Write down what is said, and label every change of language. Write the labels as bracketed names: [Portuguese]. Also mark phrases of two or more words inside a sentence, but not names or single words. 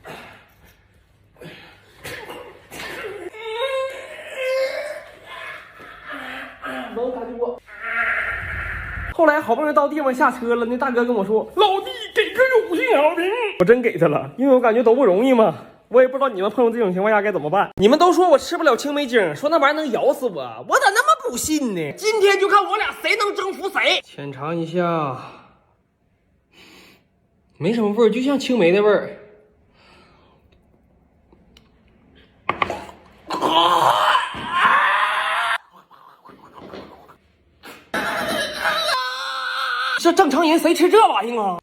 [Chinese] 能感覺我。後來好不容易到地方下車了，那大哥跟我說：“老弟，給個5星好評。” 我真給他了，因為我感覺都不容易嘛。我也不知道你們碰到這種情況下該怎麼辦。你們都說我吃不了青梅精，說那玩意兒能咬死我，我咋那麼不不信呢。今天就看我俩谁能征服谁。浅尝一下，没什么味儿，就像青梅的味儿。这正常人谁吃这玩意儿啊？